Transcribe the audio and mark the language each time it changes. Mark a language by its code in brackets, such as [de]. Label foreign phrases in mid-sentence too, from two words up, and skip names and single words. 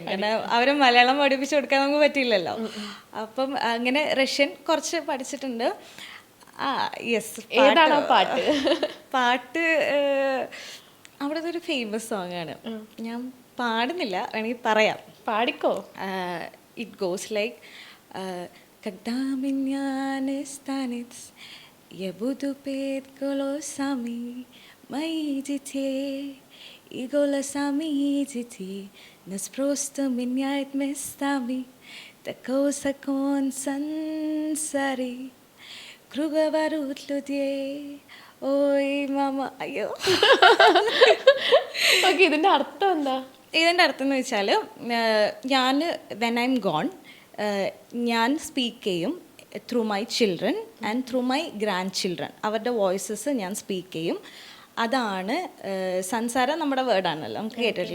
[ml] കാരണം അവരെ മലയാളം പഠിപ്പിച്ചു കൊടുക്കാൻ നമുക്ക് പറ്റില്ലല്ലോ. അപ്പം അങ്ങനെ റഷ്യൻ കുറച്ച് പഠിച്ചിട്ടുണ്ട്. യെസ്, പാട്ട് അവിടുത്തെ ഒരു ഫേമസ് സോങ് ആണ്. ഞാൻ പാടുന്നില്ല, വേണമെങ്കിൽ പറയാം. പാടിക്കോ. [en] It goes like [ru] Когда меня не станет, я буду петь голосами моих детей. И голосами детей нас просто меняет местами. Такой закон сансари, круговорот людей. Ой, мама, [ml] അയ്യോ. ഓക്കെ, ഇതിന്റെ അർത്ഥം എന്താ? ഇതിൻ്റെ അർത്ഥം എന്ന് വെച്ചാൽ ഞാൻ [en] when I am gone [ml] ഞാൻ സ്പീക്ക് ചെയ്യും [en] through my children and through my grand children. [ml] അവരുടെ വോയിസസ് ഞാൻ സ്പീക്ക് ചെയ്യും. അതാണ് സംസാരം നമ്മുടെ വേർഡാണല്ലോ, നമുക്ക് കേട്ടിട്ടില്ലേ.